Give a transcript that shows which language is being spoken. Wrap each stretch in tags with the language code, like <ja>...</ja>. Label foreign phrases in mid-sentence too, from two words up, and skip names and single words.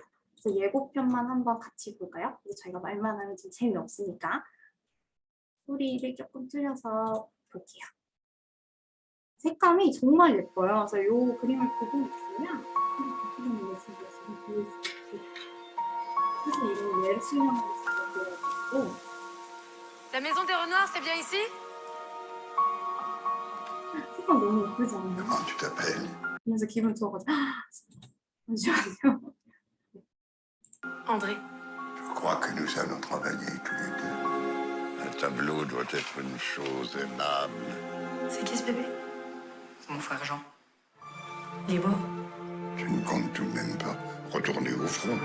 <ko>그래서 예고편만 한번 같이 볼까요? 저희가 말만 하면 좀 재미없으니까 소리를 조금 줄여서 볼게요. 색감이 정말 예뻐요. 그래서 이 그림을 보고 있으면 사실 이런 예술형으로</ko> <fr>La maison des renards, c'est bien ici?</fr> <ko>색감 너무 예쁘지 않나요?</ko> <fr>Comment tu t'appelles?</fr> <ko>그래서 기분 좋아가지고 잠시만요.</ko> <fr>André. Je crois que nous allons travailler tous les deux. Un tableau doit être une chose aimable. C'est qui ce bébé? C'est mon frère Jean. Il est beau. Tu ne comptes tout de même pas retourner au front.</fr>